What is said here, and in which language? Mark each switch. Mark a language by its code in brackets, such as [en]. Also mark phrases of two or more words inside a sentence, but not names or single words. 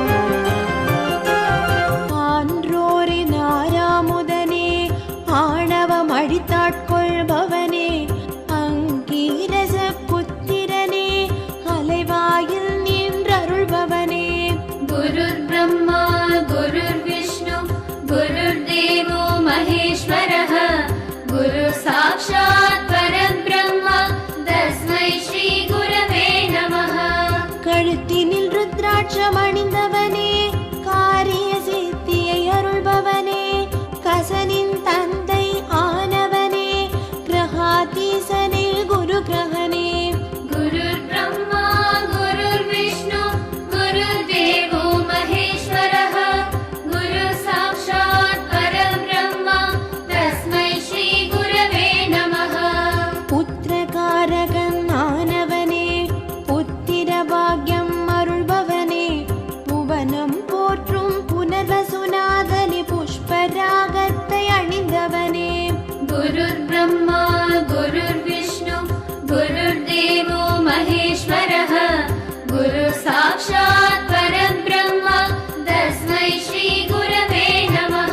[ta] ஆன்றோரின் ஆறாமுதனே, ஆணவ அழித்தாட்கொள்பவனே அங்கீரச புத்திரனே அலைவாயில் நின்றருள்பவனே [sa] गुरुर् ब्रह्मा गुरुर् विष्णुः गुरुर् देवो महेश्वरः गुरुः साक्षात् परब्रह्म तस्मै श्री गुरवे नमः. [ta] கழுத்தினில் ருத்ராட்சம் அணிந்தவனே காரிய சித்தியை அருள்பவனே கசனின் தந்தை ஆனவனே கிரகாதீசனே குரு கிரகனே [sa] गुरुर् ब्रह्मा गुरुर् विष्णुः गुरुर् देवो महेश्वरः गुरुः साक्षात् परब्रह्म तस्मै श्री गुरवे नमः. [ta] புத்திரகாரகன் ஆனவனே புத்திர பாக்யம் அருள்பவனே புவனம் போற்றும் புனர்வசுநாதனே புஷ்பராகத்தை அணிந்தவனே [sa] गुरुर् ब्रह्मा गुरुर् विष्णुः गुरुर् देवो महेश्वरः गुरुः साक्षात् परब्रह्म तस्मै श्री गुरवे नमः.